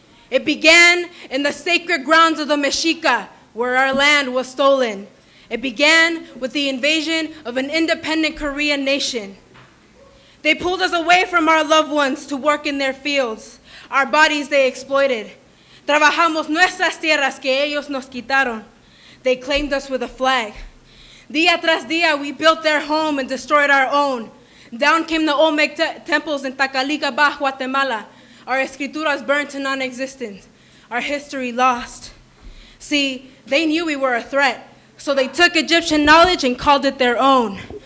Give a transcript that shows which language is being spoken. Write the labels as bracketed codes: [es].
[en] It began in the sacred grounds of the Mexica, where our land was stolen. It began with the invasion of an independent Korean nation. They pulled us away from our loved ones to work in their fields. Our bodies they exploited. [es] Trabajamos nuestras tierras que ellos nos quitaron. [en] They claimed us with a flag. [es] Día tras día, [en] we built their home and destroyed our own. Down came the Olmec temples in Tacalica, Baja, Guatemala. Our escrituras burned to non-existence. Our history lost. See, they knew we were a threat, so they took Egyptian knowledge and called it their own.